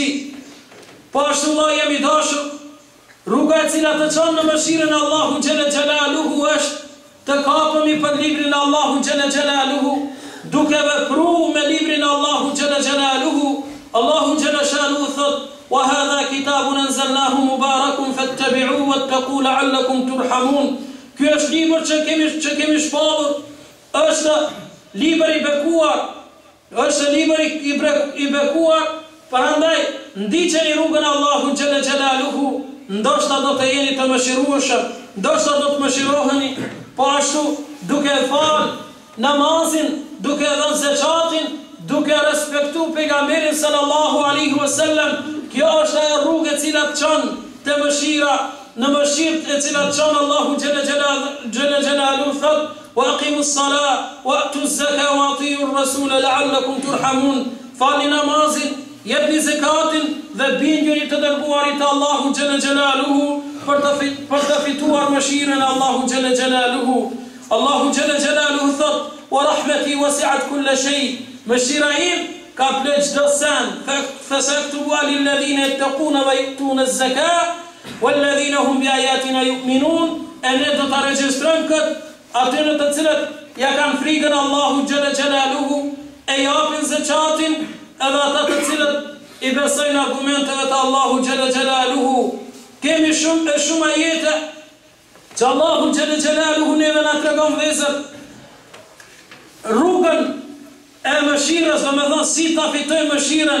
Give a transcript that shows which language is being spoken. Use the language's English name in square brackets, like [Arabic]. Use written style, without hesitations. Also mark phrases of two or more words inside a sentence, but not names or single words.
[Albanian] Po ashtu Allah jemi dashur, rruga e cila të çon në mëshirën e Allahu [Arabic] جل جلاله [Albanian] është të kapemi për librin e Allahu [Arabic] جل جلاله, [Albanian] duke vepruar me librin e Allahu [Arabic] جل جلاله. [Albanian] Allahu [Arabic] جل جلاله [Albanian] thot: [Arabic] "وهذا كتاب أنزلناه مبارك فاتبعوه واتقوا لعلكم ترحمون." [Albanian] Ky është libër që kemi shpallur, është libër i bekuar, është libër i bekuar, prandaj ndiqeni rrugën e Allahu [Arabic] جل جلاله, [Albanian] ndoshta do të jeni të mëshirueshëm, ndoshta do të mëshiroheni, po ashtu duke fal namazin, duke dhënë zakatin, duke respektuar pejgamberin [Arabic] صلى الله عليه وسلم. [Albanian] Kjo është ajo rrugë e cila të çon te mëshira, në mëshirë e cila të çon Allahu [Arabic] جل جلاله [Albanian] thot: [Arabic] "وأقيموا الصلاة وآتوا الزكاة وأطيعوا الرسول لعلكم ترحمون." [Albanian] Falni namazin, jepni zakatin dhe bindjeni të dërguarit të Allahu [Arabic] جل جلاله [Albanian] për të fituar mëshirën e Allahu [Arabic] جل جلاله. [Albanian] Allahu [Arabic] جل جلاله [Albanian] thot: [Arabic] "ورحمتي وسعت كل شيء." [Albanian] Mëshira im ka plot çdo sen, [Arabic] فسأكتبها للذين يتقون ويؤتون الزكاة والذين هم بآياتنا يؤمنون. [Albanian] E ne do ta regjistrojmë këtë atyre të cilët ja kanë frikën Allahu [Arabic] جل جلاله, [Albanian] e japin zakatin, edhe ata të cilët i besojnë argumenteve të Allahu [Arabic] جل جلاله. [Albanian] Kemi shumë ajete që Allahu [Arabic] جل جلاله [Albanian] neve na tregon vëzër rrugën e mëshirës, do me thonë si ta fitojmë mëshirën.